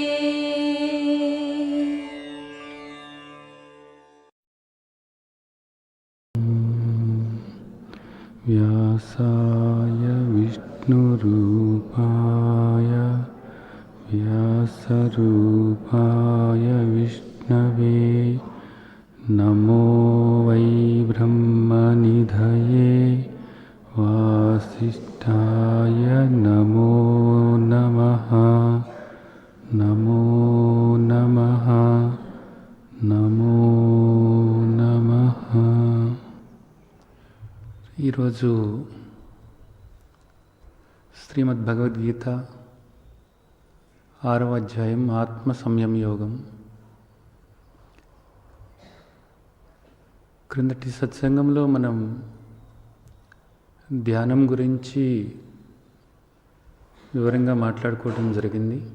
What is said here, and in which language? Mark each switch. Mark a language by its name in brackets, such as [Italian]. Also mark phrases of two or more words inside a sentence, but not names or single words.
[Sanskrit] व्यासाय विष्णुरूपाय व्यासरूपाय विष्णवे नमो वै ब्रह्मनिधये वासिष्ठाय नमो नमः। नमो नमः नमो नमः। [Telugu] ఈరోజు శ్రీమద్ భగవద్గీత 6వ అధ్యాయం ఆత్మ సంయమ యోగం. క్రిందటి సత్సంగంలో మనం ధ్యానం గురించి వివరంగా మాట్లాడుకోవడం జరిగింది.